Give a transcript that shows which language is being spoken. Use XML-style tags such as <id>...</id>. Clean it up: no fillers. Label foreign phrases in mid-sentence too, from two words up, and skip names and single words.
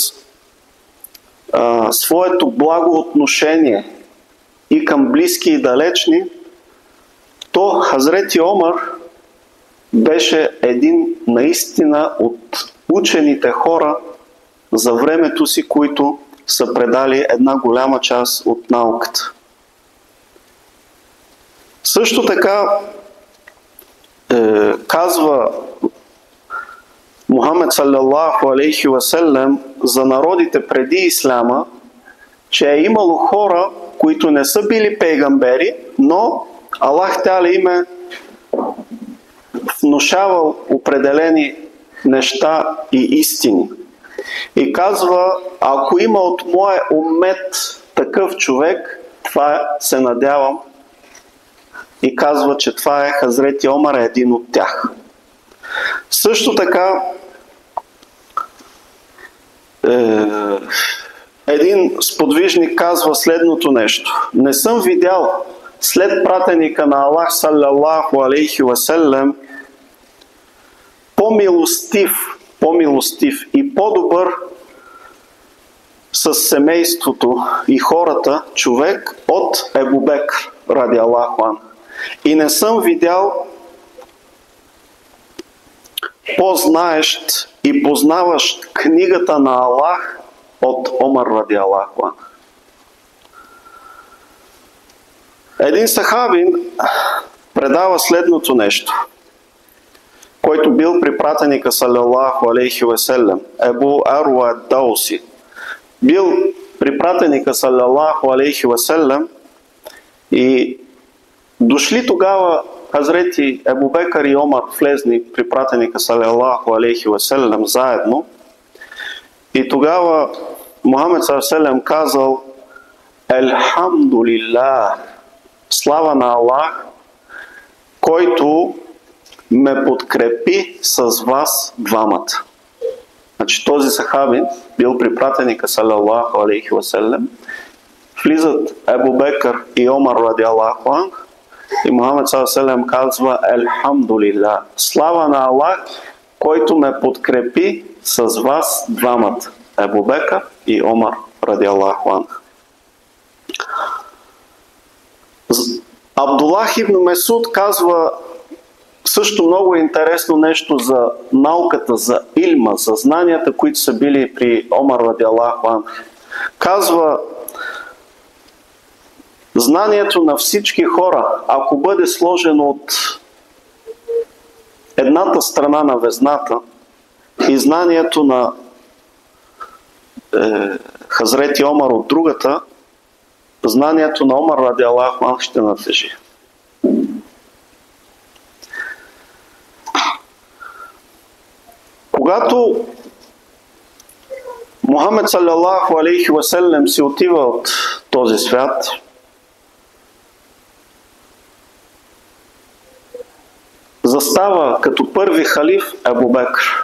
<bg>своето благоотношение и към близки и далечни, то Хазрети Омар беше един наистина от учените хора за времето си, които са предали една голяма част от науката. Също така казва Мухамед</bg> <ar>صلى الله عليه وسلم</ar> <bg>за народите преди Исляма, че е имало хора, които не са били пейгамбери, но</bg> <ar>الله تعالى</ar> <bg>им е внушавал определени неща и истини. И казва, ако има от моя умет такъв човек, това се надявам. И казва, че това е Хазрети Омар, е един от тях. Също така, един сподвижник казва следното нещо. Не съм видял след пратеника на Аллах</bg> <ar>صلى الله عليه وسلم</ar> <bg>по-милостив и по-добър с семейството и хората човек от Абу Бекр</bg> <ar>رضي الله عنه.</ar> <bg>И не съм видял по-знаещ и познаващ книгата на Аллах от Омар</bg> <ar>رضي الله عنه.</ar> <bg>Един сахабин предава следното нещо, който бил при пратеника</bg> <ar>صلى الله عليه وسلم,</ar> <bg>Абу Аруа Дауси. Бил при пратеника</bg> <ar>صلى الله عليه وسلم</ar> <bg>и дошли тогава Хазрети Абу Бекър и Омар, влезни при пратеника саллаллаху алейхи васелем заедно. И тогава Мухамед саллаллаху казал: Елхамдулилlah, слава на Аллах, който ме подкрепи с вас двамата. Значи този сахабин бил при пратеника</bg> <ar>صلى الله عليه وسلم.</ar> <bg>Влизат Абу Бекър и Омар</bg> <ar>رضي الله عنه</ar> <bg>и Мухамед саллаллаху казва: Елхамдулилlah, слава на Аллах, който ме подкрепи с вас двамата. Абу Бекър и Омар</bg> <ar>رضي الله عنه.</ar> <bg>Абдуллах ибн Месуд казва също много интересно нещо за науката, за илма, за знанията, които са били при Омар</bg> <ar>رضي الله عنه.</ar> <bg>Казва, знанието на всички хора, ако бъде сложено от едната страна на везната и знанието на Хазрети Омар от другата, знанието на Омар</bg> <ar>رضي الله عنه</ar> <bg>ще надлежи. Когато Мухамед</bg> <ar>صلى الله عليه وسلم</ar> <bg>си отива от този свят, застава като първи халиф Абу Бекр.</bg>